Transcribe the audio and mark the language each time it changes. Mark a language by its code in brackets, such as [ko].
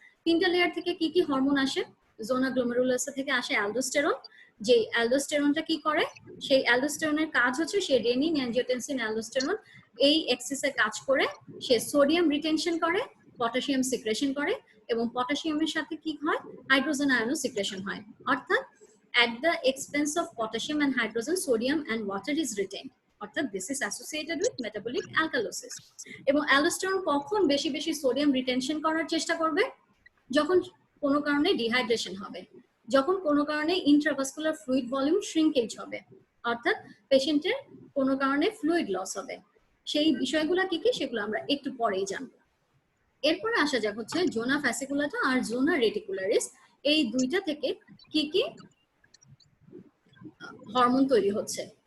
[bn] 3টা লেয়ার থেকে কি কি হরমোন আসে? জোনা গ্লোমেরুলোসা থেকে আসে অ্যালডোস্টেরন। যে অ্যালডোস্টেরনটা কি করে, সেই অ্যালডোস্টেরনের কাজ হচ্ছে সে রেনিন অ্যাঞ্জিওটেনসিন অ্যালডোস্টেরন এই এক্সিসে কাজ করে সে সোডিয়াম রিটেনশন করে, পটাশিয়াম সিক্রেশন করে, এবং পটাশিয়ামের সাথে কি হয়, হাইড্রোজেন আয়নও সিক্রেশন হয়। [en] অর্থাৎ at the expense of potassium and hydrogen, sodium and water is retained. অর্থাৎ this is associated with metabolic alkalosis. [bn] এবং অ্যালডোস্টেরন কখন বেশি বেশি সোডিয়াম রিটেনশন করার চেষ্টা করবে? যখন কোনো কারণে ডিহাইড্রেশন হবে, যখন কোনো কারণে ইন্ট্রাভাস্কুলার ফ্লুইড ভলিউম শ্রিঙ্কেজ হবে, অর্থাৎ পেশেন্টের কোনো কারণে ফ্লুইড লস হবে। সেই বিষয়গুলো কি কি সেগুলো আমরা একটু পরেই জানবো। এরপরে আসা যাক হচ্ছে জোনা ফ্যাসিকুলাটা আর জোনা রেটিকুলারিস, এই দুইটা থেকে কি কি হরমোন তৈরি হচ্ছে।